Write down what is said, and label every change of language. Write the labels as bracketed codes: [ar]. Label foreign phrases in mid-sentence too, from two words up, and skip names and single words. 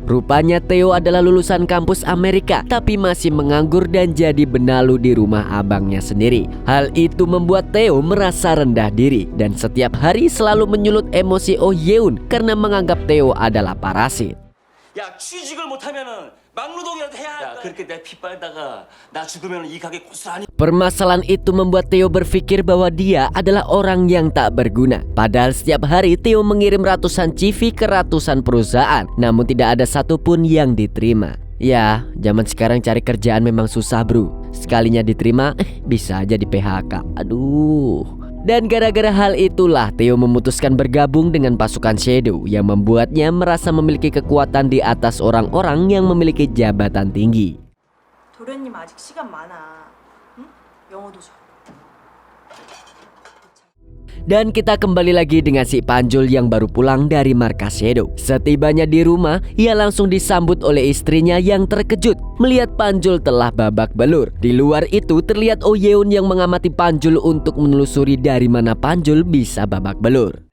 [id] Rupanya Theo adalah lulusan kampus Amerika tapi masih menganggur dan jadi benalu di rumah abangnya sendiri. Hal itu membuat Theo merasa rendah diri dan setiap hari selalu menyulut emosi Oh Yeon karena menganggap Theo adalah parasit. [ko] 야 취직을 못하면은 막노동이라도 해야 할 거야. 그렇게 내 피 빨다가 나 죽으면 이 가게 고스란히. [id] Permasalahan itu membuat Theo berpikir bahwa dia adalah orang yang tak berguna. Padahal setiap hari Theo mengirim ratusan CV ke ratusan perusahaan, namun tidak ada satupun yang diterima. Ya, zaman sekarang cari kerjaan memang susah bro. Sekalinya diterima, bisa aja di PHK. Aduh. Dan gara-gara hal itulah Theo memutuskan bergabung dengan pasukan Shadow yang membuatnya merasa memiliki kekuatan di atas orang-orang yang memiliki jabatan tinggi. [ko] 도련님 아직 시간 많아. 응? 영어도 줘. [id] Dan kita kembali lagi dengan si Panjul yang baru pulang dari markas Shadow. Setibanya di rumah, ia langsung disambut oleh istrinya yang terkejut melihat Panjul telah babak belur. Di luar itu terlihat Oh Yeon yang mengamati Panjul untuk menelusuri dari mana Panjul bisa babak belur.